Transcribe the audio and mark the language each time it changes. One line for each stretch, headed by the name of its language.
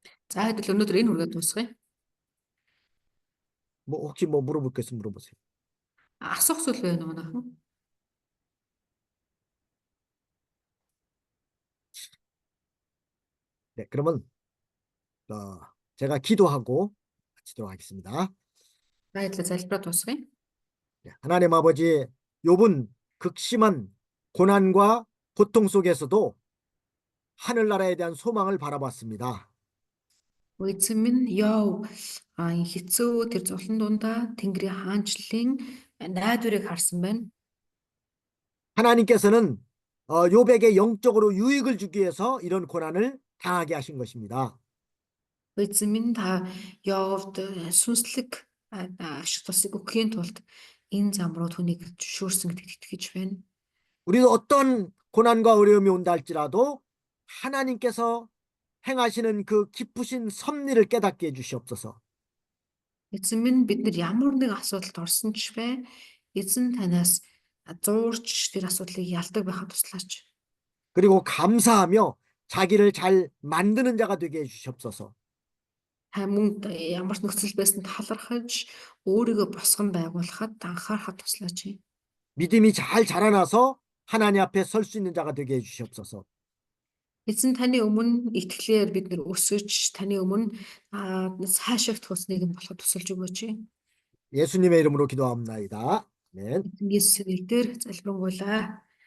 Mongolian: За хэдэл өнөөдөр энэ хүргээд дуусгая.
Korean: 뭐 혹시 뭐 물어볼 거 있으면 물어보세요.
Mongolian: Асуух зүйл байна уу наахан?
Korean: 네, 그러면 제가 기도하고 마치도록 하겠습니다.
Mongolian: За хэдэл залбираад дуусгая.
Korean: 네, 하나님 아버지, 욥은 극심한 고난과 고통 속에서도 하늘나라에 대한 소망을 바라봤습니다.
Mongolian: Эзэн минь Йов хэцүү тэр зовлон дундаа Тэнгэрийн хаанчлалын найдварыг харсан байна.
Korean: 하나님께서는 욥에게 영적으로 유익을 주기 위해서 이런 고난을 당하게 하신 것입니다.
Mongolian: Эзэн минь та Йовд сүнслэг ашиг тусыг өгөхийн тулд энэ зам руу түүнийг зөвшөөрсөн гэдэгт итгэж байна.
Korean: 우리도 어떤 고난과 어려움이 온다 할지라도 하나님께서 행하시는 그 기쁘신 섭리를 깨닫게 해주시옵소서.
Mongolian: Эзэн минь бид нар ямар нэг асуудалд орсон ч бай, эзэн танаас зуурч тэр асуудлыг ялдаг байхад туслаач.
Korean: 그리고 감사하며 자기를 잘 만드는 자가 되게 해주시옵소서.
Mongolian: Та мөн ямар ч нөхцөл байсанд талархаж өөрийгөө босгон байгуулахад анхаарахад туслаач.
Korean: 믿음이 잘 자라나서 하나님 앞에 설 수 있는 자가 되게 해주시옵소서.
Mongolian: Эзэн таны өмнө итгэлээр бид нар өсөж, таны өмнө цаашаах тусныг нь болоход тусалж өгөөч.
Korean: 예수님의 이름으로 기도합니다. 아멘.
Mongolian: Эзэн Есүсийн нэрээр залбирanгуйлаа.